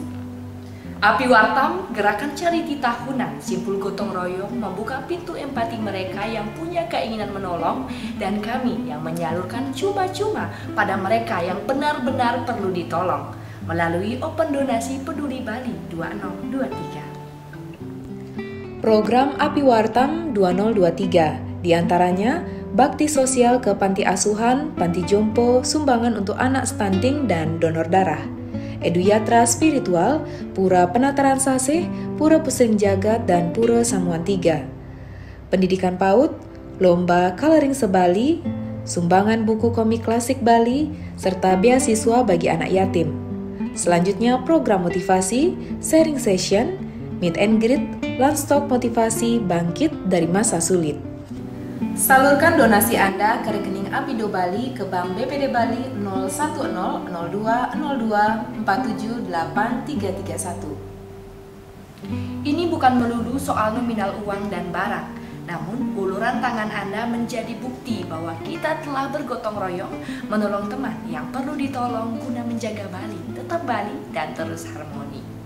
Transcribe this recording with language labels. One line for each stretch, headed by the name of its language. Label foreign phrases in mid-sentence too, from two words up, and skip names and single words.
Indonesian: Api Wartam, gerakan charity tahunan simpul gotong royong membuka pintu empati mereka yang punya keinginan menolong dan kami yang menyalurkan cuma-cuma pada mereka yang benar-benar perlu ditolong melalui Open Donasi Peduli Bali 2023. Program Api Wartam 2023 diantaranya bakti sosial ke panti asuhan, panti jompo, sumbangan untuk anak stunting dan donor darah. Eduyatra spiritual, Pura Penataran Saseh, Pura Pusing Jagat, dan Pura Samuan Tiga. Pendidikan PAUD, Lomba Coloring Sebali, sumbangan buku komik klasik Bali, serta beasiswa bagi anak yatim. Selanjutnya program motivasi,
English: sharing session, meet and greet,
Indonesian: Landstalk motivasi bangkit dari masa sulit. Salurkan donasi Anda ke rekening Apindo Bali ke Bank BPD Bali 0100247831. Ini bukan melulu soal nominal uang dan barang, namun uluran tangan Anda menjadi bukti bahwa kita telah bergotong royong menolong teman yang perlu ditolong guna menjaga Bali tetap Bali dan terus harmoni.